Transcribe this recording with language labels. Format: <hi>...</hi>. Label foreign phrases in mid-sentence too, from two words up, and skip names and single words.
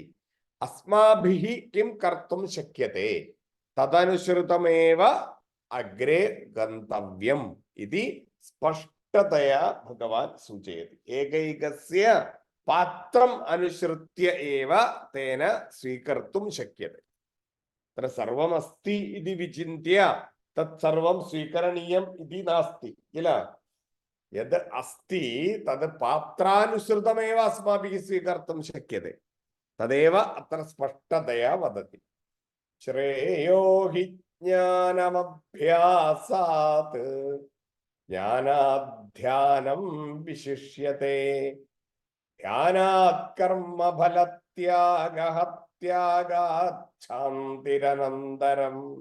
<sa>അസ്മാഭിഃ കിം കർത്തും ശക്യത്തെ തദനുസൃതമേവ അഗ്രേ ഗന്തവ്യം ഇതി സ്പഷ്ടതയാ ഭഗവാൻ സൂചയതി. ഏകൈകസ്യ പാത്രം അനുസൃത്യ ഏവ തേന സ്വീകർത്തും ശക്യത്തെ. തത്ര സർവമസ്തി ഇതി വിചിന്ത്യ തത് സർവം സ്വീകരണീയം ഇതി നാസ്തി കില. യത് അസ്തി തത് പാത്രാനുസൃതമേവ അസ്മാഭിः സ്വീകർത്തും ശക്യത്തെ തദേവ അത്ര സ്പഷ്ടതയാ വദതി. ശ്രേയോ ഹി ജ്ഞാനമഭ്യാസാത് ജ്ഞാനാധ്യാനം വിശിഷ്യത്തെ ധ്യാനാത് കർമ്മഫലത്യാഗഃ ത്യാഗാത് ശാന്തിരനന്തരം.</sa>